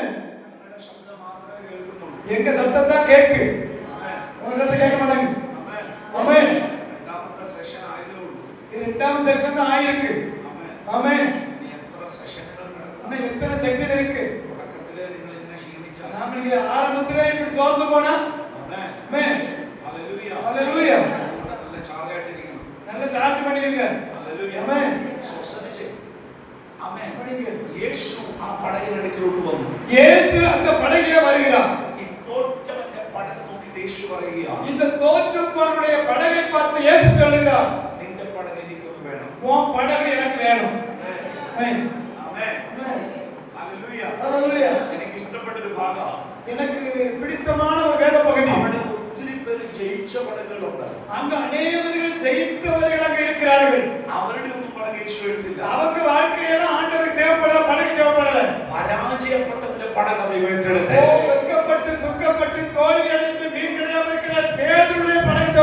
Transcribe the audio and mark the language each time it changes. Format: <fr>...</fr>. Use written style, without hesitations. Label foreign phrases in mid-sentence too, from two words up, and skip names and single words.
<ml>നിങ്ങളുടെ ശബ്ദം മാത്രമേ കേൾക്കുന്നുള്ളൂ.</ml> <ta>எங்க சத்தம் தான் கேக்கு.</ta> <ml>ആമേൻ.</ml> <ta>உங்க சத்தம் கேட்க மாட்டாங்க.</ta> <ml>ആമേൻ.</ml> <ta>ஆமென்.</ta> <ml>രണ്ടാമത്തെ സെഷൻ ആയതേ ഉള്ളൂ.</ml> <ta>இது இரண்டாவது செக்ஷன் தான் ஆயிருக்கு.</ta> <ml>ആമേൻ.</ml> <ta>ஆமென்.</ta> <ml>നീ എത്ര സെഷനുകൾ</ml> <ta>ஆனா</ta> <ml>നടന്നു?</ml> <ta>எத்தனை செக்ஷன் இருக்கு?</ta> <ml>തുടക്കത്തിലെ നിങ്ങൾ ഇങ്ങനെ ക്ഷീണിച്ചാൽ</ml> <ta>நாம நீங்க ஆரம்பத்திலே இப்படி சோர்ந்து போனா</ta> <ml>ആമേൻ.</ml> <ta>ஆமென்.</ta> <ml>ഹല്ലേലൂയ.</ml> <ta>ஹalleluya.</ta> <ml>നല്ല ചാർജായിട്ടിരിക്കണം.</ml> <ta>நல்ல சார்ஜ் பண்ணிருங்க.</ta> <ml>ഹല്ലേലൂയ.</ml> <ta>ആமெൻ.</ta> <ml>സ്വസ്ഥനിച്ച്. ആമേൻ.</ml> <ta>படிங்க.</ta> <ml>യേശു ആ പടകിനടുക്കിലോട്ട് വന്നു.</ml> <ta>இயேசு அந்த படகிலே வருகிறார்.</ta> <ml>ഈ തോറ്റവന്റെ പടക് നോക്കിയിട്ട് യേശു പറയുകയാണ്,</ml> <ta>இந்த தோற்றுப்பவனுடைய படகை பார்த்து இயேசு சொல்லுகிறார்,</ta> <ml>നിന്റെ പടക് എനിക്കൊന്ന് വേണം.</ml> <ta>உன் படகு எனக்கு வேணும். ஆமென்.</ta> <ml>ആമേൻ.</ml> <ta>ஆமென்.</ta> <ml>ഹല്ലേലൂയ.</ml> <ta>ஹalleluya.</ta> <ml>എനിക്ക് ഇഷ്ടപ്പെട്ട ഒരു ഭാഗം.</ml> <ta>எனக்கு பிடித்தமான ஒரு வேத பகுதி.</ta> <ml>അവിടെ ഒത്തിരി പേര് ജയിച്ച പടകുകളുണ്ട്.</ml> <ta>அங்க அநேகர்கள் ஜெயித்தவர்கள் அங்க இருக்கிறார்கள்.</ta> <ml>അവരുടെ ഒന്നും പടക് യേശു എടുത്തില്ല.</ml> <ta>அவங்க வாழ்க்கையில ஆண்டவருக்கு தேவைப்படல, படகு தேவைப்படல.</ta> <ml>പരാജയപ്പെട്ടവന്റെ പടക് ദൈവം ഏറ്റെടുത്ത്</ml> <ta>வெட்கப்பட்டு துக்கப்பட்டு தோல்வி அடைந்து மீன் கிடையாமல் இருக்கிற பேதுருடைய</ta>